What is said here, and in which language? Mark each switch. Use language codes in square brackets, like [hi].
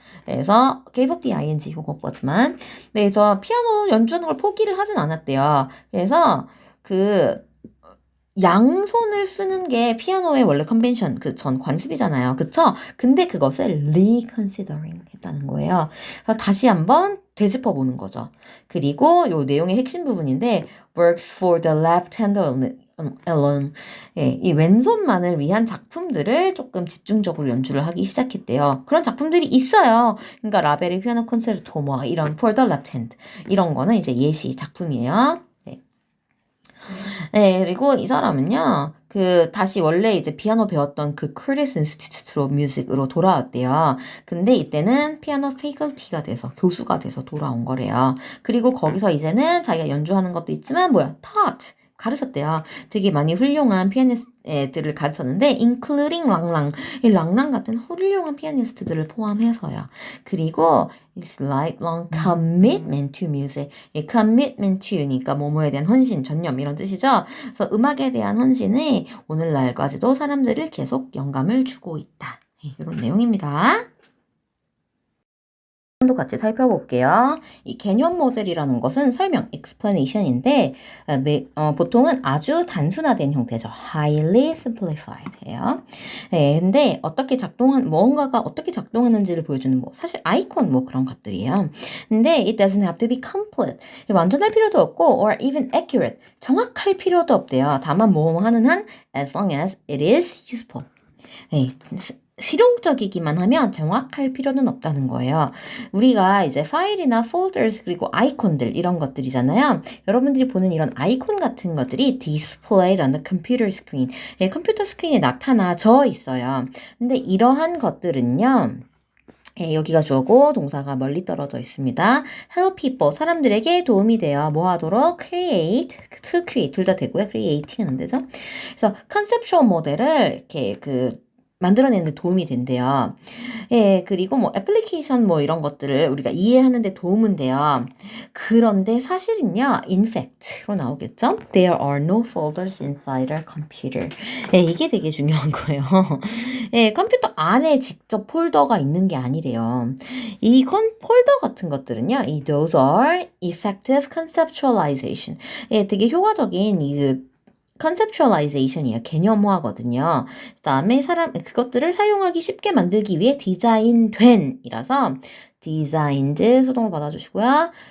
[ko] 그래서 [en] gave up the ing [ko] 요거 거지만 그래서 피아노 연주하는 걸 포기를 하진 않았대요. 그래서 그 양손을 쓰는 게 피아노의 원래 컨벤션, 그 전 관습이잖아요. 그쵸? 근데 그것을 reconsidering 했다는 거예요. 그래서 다시 한번 되짚어 보는 거죠. 그리고 요 내용의 핵심 부분인데 [en] works for the left hand alone. [ko] 예, 이 왼손만을 위한 작품들을 조금 집중적으로 연주를 하기 시작했대요. 그런 작품들이 있어요. 그러니까 라벨의 피아노 콘체르토 뭐 이런 [en] for the left hand [ko] 이런 거는 이제 예시 작품이에요. 네, 그리고 이 사람은요, 다시 원래 이제 피아노 배웠던 그 Curtis Institute of Music으로 돌아왔대요. 근데 이때는 피아노 페이컬티가 돼서, 교수가 돼서 돌아온 거래요. 그리고 거기서 이제는 자기가 연주하는 것도 있지만, taught. 가르쳤대요. 되게 많이 훌륭한 피아니스트들을 가르쳤는데, including 랑랑. 이 랑랑 같은 훌륭한 피아니스트들을 포함해서요. 그리고 [en] It's lifelong commitment to music. [ko] 이 [en] commitment to [ko] 니까 뭐뭐에 대한 헌신, 전념 이런 뜻이죠. 그래서 음악에 대한 헌신이 오늘날까지도 사람들을 계속 영감을 주고 있다. 이런 내용입니다. 도 같이 살펴볼게요. 이 개념 모델이라는 것은 설명, explanation인데 보통은 아주 단순화된 형태죠. [en] highly simplified예요. [ko] 네, 근데 뭔가가 어떻게 작동하는지를 보여주는 사실 아이콘 그런 것들이에요. 근데 [en] it doesn't have to be complete. [ko] 완전할 필요도 없고 [en] or even accurate. [ko] 정확할 필요도 없대요. 다만 뭐 하는 한 [en] as long as it is useful. [ko] 네, 실용적이기만 하면 정확할 필요는 없다는 거예요. 우리가 이제 파일이나 folders 그리고 아이콘들 이런 것들이잖아요. 여러분들이 보는 이런 아이콘 같은 것들이 [en] displayed on the computer screen. [ko] 네, 컴퓨터 스크린에 나타나져 있어요. 근데 이러한 것들은요. 예, 여기가 주어고 동사가 멀리 떨어져 있습니다. [en] help people, [ko] 사람들에게 도움이 돼요. 뭐 하도록? [en] create, to create, [ko] 둘 다 되고요. creating은 안 되죠. 그래서 conceptual 모델을 이렇게 만들어내는 데 도움이 된대요. 예, 그리고 애플리케이션 이런 것들을 우리가 이해하는 데 도움은 돼요. 그런데 사실은요, [en] in fact [ko] 로 나오겠죠? [en] There are no folders inside our computer. [ko] 예, 이게 되게 중요한 거예요. 예, 컴퓨터 안에 직접 폴더가 있는 게 아니래요. 이 폴더 같은 것들은요, [en] those are effective conceptualization. [ko] 예, 되게 효과적인 conceptualization이에요. 개념화거든요. 그 다음에 그것들을 사용하기 쉽게 만들기 위해 디자인된이라서 designed 수동을 받아주시고요.